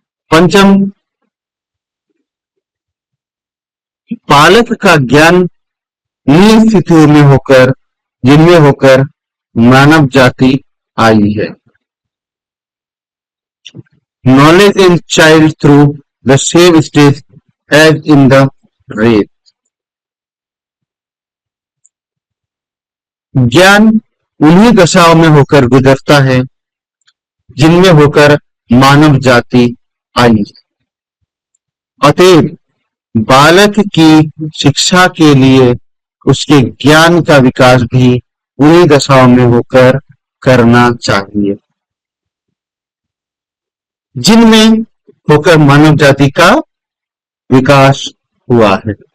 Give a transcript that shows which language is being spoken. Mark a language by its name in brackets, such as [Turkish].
[Hindi] पंचम, बालक का ज्ञान उन्हीं स्थितियों में होकर जिनमें होकर मानव जाति आई है। [English] Knowledge in child through the same stage as in the race. [Hindi] ज्ञान उन्हीं दशाओं में होकर गुजरता है जिनमें होकर मानव जाति आई। अतएव बालक की शिक्षा के लिए उसके ज्ञान का विकास भी उन्हीं दशाओं में होकर करना चाहिए जिनमें होकर मानव जाति का विकास हुआ है।